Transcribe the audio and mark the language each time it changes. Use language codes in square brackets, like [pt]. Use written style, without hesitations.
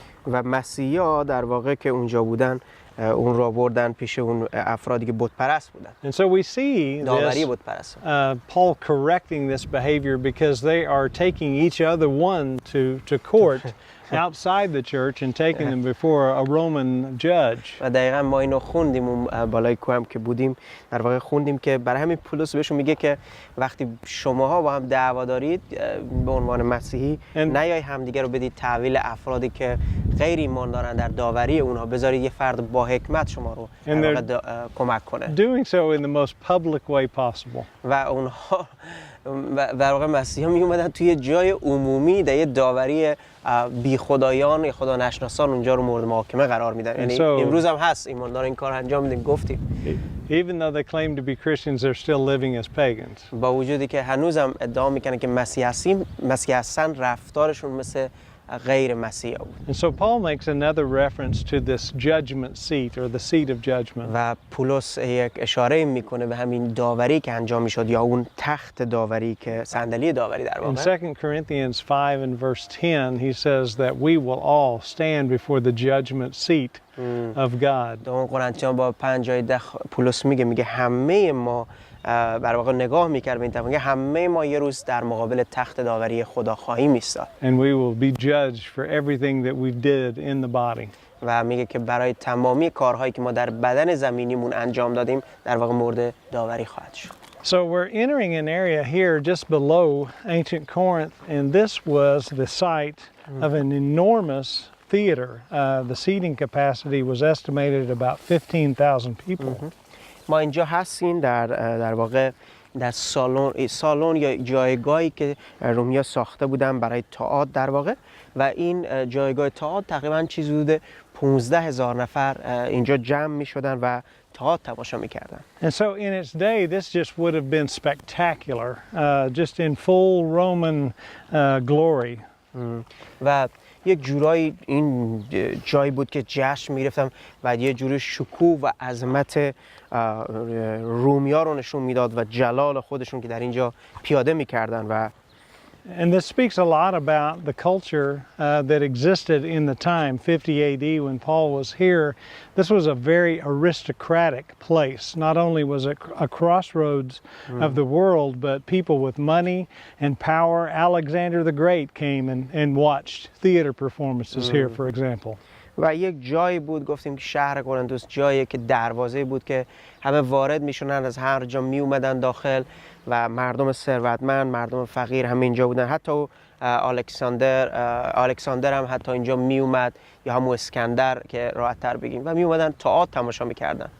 [fa] و مسیحا در واقع که اونجا بودن اون را بردن پیش اون افرادی که بت پرست بودن. [en] And so we see this, Paul correcting this behavior because they are taking each other one to court outside the church and taking them before a Roman judge. [fa] و دقیقاً ما اینو خوندیم اون بالای کوهم که بودیم، در واقع خوندیم که برای همین پولس بهشون میگه که وقتی شماها با هم دعوا دارید به عنوان مسیحی نیای همدیگه رو بدید تحویل افرادی که غیر ایمان دارن در داوری اونها، بذارید یه فرد با حکمت شما رو در واقع کمک کنه. [en] Doing so in the most public way possible. [fa] و اونها در واقع مسیحا می اومدن توی جای عمومی در یه داوری بی خدایان یا خدا نشناسان اونجا رو مورد محاکمه قرار میدن. یعنی امروز هم هست ایماندار این کار انجام میدن. گفتیم [en] even though they claim to be Christians, they're still living as pagans. [fa] با وجودی که هنوزم ادعا میکنن که مسیحی هستن، رفتارشون مثل غیر مسیحی بود. [en] And so Paul makes another reference to this judgment seat or the seat of judgment. [fa] و پولس یک اشاره میکنه به همین داوری که انجام میشد یا اون تخت داوری که صندلی داوری در واقع. [en] In 2 Corinthians 5 and verse 10 he says that we will all stand before the judgment seat of God. [fa] در قرنتیان با 5:10 پولس میگه همه ما در واقع نگاه می‌کرد به این طرف، همه ما یه روز در مقابل تخت داوری خدا خواهیم ایستاد. [en] And we will be judged for everything that we did in the body. [fa] و میگه که برای تمامی کارهایی که ما در بدن زمینیمون انجام دادیم در واقع مورد داوری خواهد شد. [en] So we're entering an area here just below Ancient Corinth, and this was the site of an enormous theater. The seating capacity was estimated at about 15,000 people. [fa] ما اینجا هستیم در واقع در سالن یا جایگاهی که رومیا ساخته بودن برای تئاتر در واقع، و این جایگاه تئاتر تقریبا چیزی حدود 15,000 نفر اینجا جمع می شدن و تئاتر تماشا می کردن. [en] And so in its day this just would have been spectacular, just in full Roman glory. [fa] و یک جورایی این جایی بود که جشن می‌گرفتن و یه جوری شکوه و عظمت رومیا رو نشون میداد و جلال خودشون که در اینجا پیاده می‌کردن. و [en] And this speaks a lot about the culture that existed in the time, 50 AD, when Paul was here. This was a very aristocratic place. Not only was it a crossroads of the world, but people with money and power. Alexander the Great came and watched theater performances here, for example. [fa] و یک جایی بود، گفتیم که شهر قرنتس جایی که دروازه بود که همه وارد میشونن، از هر جا می اومدن داخل و مردم ثروتمند، مردم فقیر همه اینجا بودن. حتی الکساندر هم حتی اینجا می اومد، یا همون اسکندر که راحت تر بگیم، و می اومدن تئاتر تماشا میکردن.